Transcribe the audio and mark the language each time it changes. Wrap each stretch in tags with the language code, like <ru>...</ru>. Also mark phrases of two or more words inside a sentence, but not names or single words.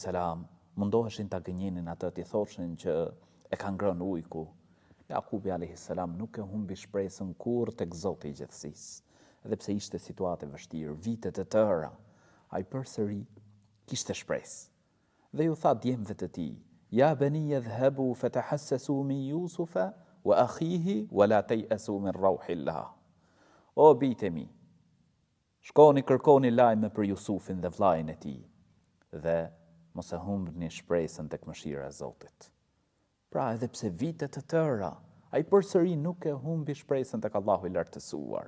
<sq>mundoheshin ta gënjenin atë, t'i thoshin që e ka ngrënë ujku. Jakubi a.s. nuk e humbi shpresën kurrë tek Zoti i gjithësisë. Edhe pse ishte situatë e vështirë, vite të tëra, ai përsëri kishte shpresë. Dhe ju tha djemve të tij:</sq> <ar>"يا بني اذهبوا فتحسسوا من يوسف وأخيه ولا تيأسوا من روح الله."</ar> <sq>O bijtë mi, shkoni kërkoni lajme për Jusufin dhe vllajën e tij, dhe mos e humbni shpresën tek mëshira e Zotit. Pra, edhe pse vite të tëra, ai përsëri nuk e humbi shpresën tek Allahu i lartësuar.</sq>